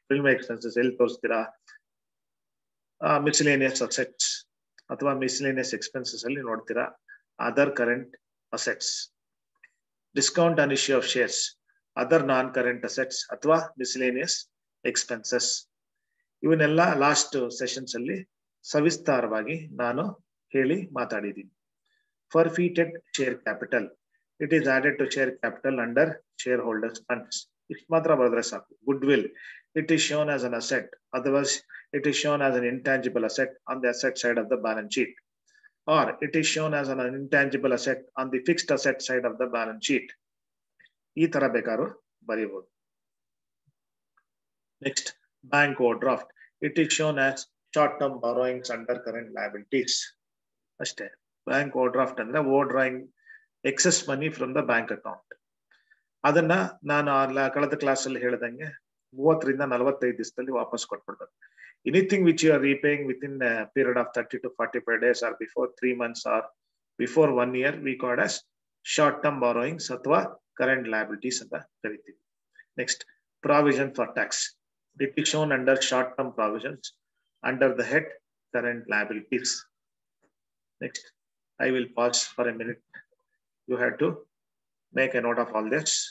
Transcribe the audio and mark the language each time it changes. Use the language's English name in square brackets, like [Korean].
[Kannada] Preliminary expenses ಎಲ್ಲಿ ತೋರಿಸ್ತೀರಾ? Miscellaneous assets ಅಥವಾ miscellaneous expenses ಅಲ್ಲಿ ನೋಡ್ತೀರಾ. [English] Other current assets, discount on issue of shares, other non current assets ಅಥವಾ miscellaneous expenses. [Kannada] ಇವನ್ನೆಲ್ಲ last sessions ಅಲ್ಲಿ ಸವಿಸ್ತಾರವಾಗಿ ನಾನು ಹೇಳಿ ಮಾತಾಡಿದ್ದೀನಿ. [English] Forfeited share capital, it is added to share capital under shareholders funds. [Kannada] ಇಷ್ಟು ಮಾತ್ರ ಬರೆದ್ರೆ ಸಾಕು. [English] Goodwill, it is shown as an asset, otherwise it is shown as an intangible asset on the asset side of the balance sheet, or it is shown as an intangible asset on the fixed asset side of the balance sheet. [Kannada] ಈ ತರ ಬೇಕಾದ್ರೂ ಬರೀಬಹುದು. [English] Next, bank overdraft, it is shown as short-term borrowings under current liabilities. [Kannada] ಅಷ್ಟೇ. [English] Bank overdraft ಅಂದ್ರೆ overdrawing excess money from the bank account. [Kannada] ಅದನ್ನ ನಾನು ಕಳೆದ class ಅಲ್ಲಿ ಹೇಳಿದಂಗೆ 30 ರಿಂದ 45 ದಿವಸದಲ್ಲಿ ವಾಪಸ್ ಕೊಟ್ಬಿಡ್ಬೇಕು. [English] anything which you are repaying within period of 30 to 45 days or before 3 months or before 1 year we called as short term borrowings ಅಥವಾ current liabilities [Kannada] ಅಂತ ಕರಿತೀವಿ. [English] Next, provision for tax, it is shown under short term provisions under the head current liabilities. Next, I will pause for a minute. You have to make a note of all this.